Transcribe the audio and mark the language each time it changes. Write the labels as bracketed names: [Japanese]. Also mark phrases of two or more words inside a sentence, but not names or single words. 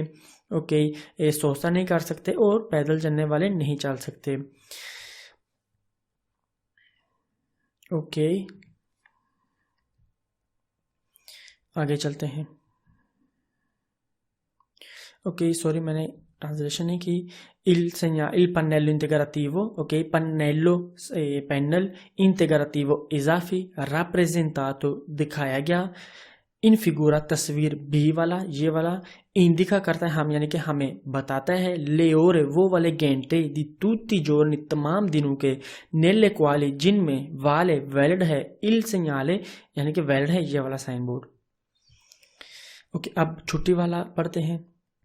[Hindi] ओके, सोसा नहीं कर सकते और पैदल चलने वाले नहीं चल सकते। ओके, आगे चलते हैं। ओके, सॉरी मैंने ट्रांसलेशन नहीं की। [Italian] il pannello integrativo, [Hindi] ok, [Italian] pannello panel integrativo [Hindi] इजाफी rappresentato दिखाया गया [Italian] in figura [Hindi] तस्वीर बी वाला ये वाला इंडिका करता है हम यानी कि हमें बताता है ले और वो वाले घंटे [Italian] di tutti giorni [Hindi] तमाम दिनों के [Italian] nelle quali [Hindi] जिनमें वाले वैलिड है [Italian] il segnale [Hindi] यानी कि वैलिड है ये वाला [English] sign board. [Hindi] ओके, अब छुट्टी वाला पढ़ते हैं।